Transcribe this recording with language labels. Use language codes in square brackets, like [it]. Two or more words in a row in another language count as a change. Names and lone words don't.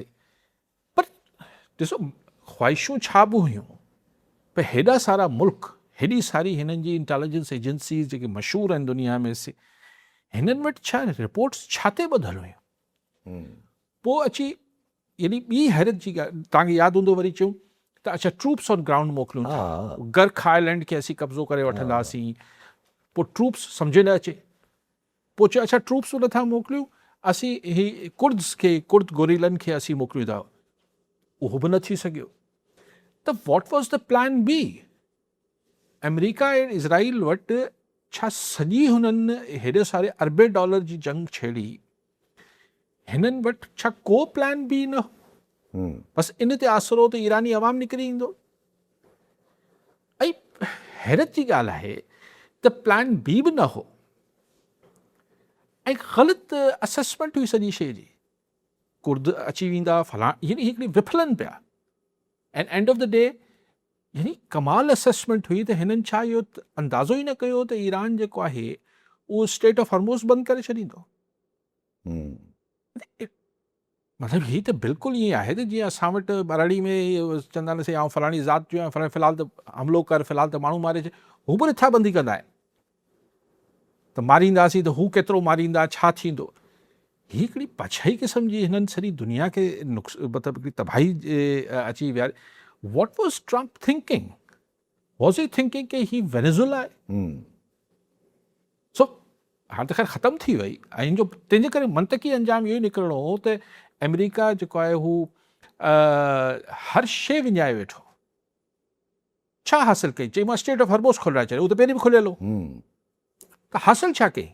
[sd] पर ॾिसो ख़्वाहिशूं छा बि हुयूं, पर हेॾा सारा मुल्क, हेॾी सारी हिननि जी इंटेलिजेंस एजेंसीज़ जेके मशहूरु आहिनि दुनिया में, हिननि वटि छा रिपोर्ट्स छा ते ॿधल हुयूं? पोइ अची यानी ॿी हैरत जी ॻाल्हि तव्हांखे यादि हूंदो, वरी चयूं त अच्छा [en] troops on ground [sd] मोकिलियूं था, हा गर्क आइलैंड खे असीं कब्ज़ो करे वठंदासीं, पोइ ट्रूप्स सम्झ न अचे, पोइ चयो अच्छा ट्रूप्स नथा मोकिलियूं, असीं ही कुर्द गोरीलनि खे असीं मोकिलियूं था, उहो बि न थी सघियो। [en] त What was the plan B? [sd] अमेरिका ऐं इज़राइल वटि छा सॼी हुननि हेॾे सारे अरबे डॉलर जी जंग छेड़ी, हिननि वटि छा को [en] plan B [sd] न हो? बसि इन ते आसरो त ईरानी अवाम निकिरी ईंदो। ऐं हैरत जी ॻाल्हि आहे त [en] plan B [sd] बि न हो ऐं ग़लति असेसमेंट हुई सॼी शइ जी। कुर्द अची वेंदा फलां, यानी हिकिड़ी विफलन पिया। [en] and end of the day [sd] यानी कमाल असेसमेंट हुई त हिननि छा इहो अंदाज़ो ई न कयो त ईरान जेको आहे उहो स्टेट ऑफ हॉर्मोज़ बंदि करे छॾींदो। मतिलबु हीअ त बिल्कुलु ईअं आहे त जीअं असां वटि बराड़ी में चवंदा आहिनि आउं फलाणी ज़ात जो आहियां, फ़िलहालु त हमिलो कर, फ़िलहालु त माण्हू मारे छॾ, हू बि रिथाबंदी कंदा आहिनि त मारींदासीं त हू केतिरो मारींदा, छा थींदो। हीअ हिकिड़ी पछाई क़िस्म जी हिननि सॼी दुनिया खे मतिलबु हिकिड़ी तबाही अची विया। [en] What was Trump thinking? Was he thinking [sd] कि ही वेनेज़ुएला आहे? सो हाणे त ख़ैर ख़तमु थी वई ऐं जो तंहिंजे करे मंतकी अंजाम इहो ई निकिरणो हो त अमेरिका जेको आहे हू हर शइ विञाए वेठो। छा हासिल कई? चई मां स्टेट ऑफ हॉर्मोज़ खोलाए छॾियो, उहो त पहिरीं बि खुलियल हो, त हासिल छा कई?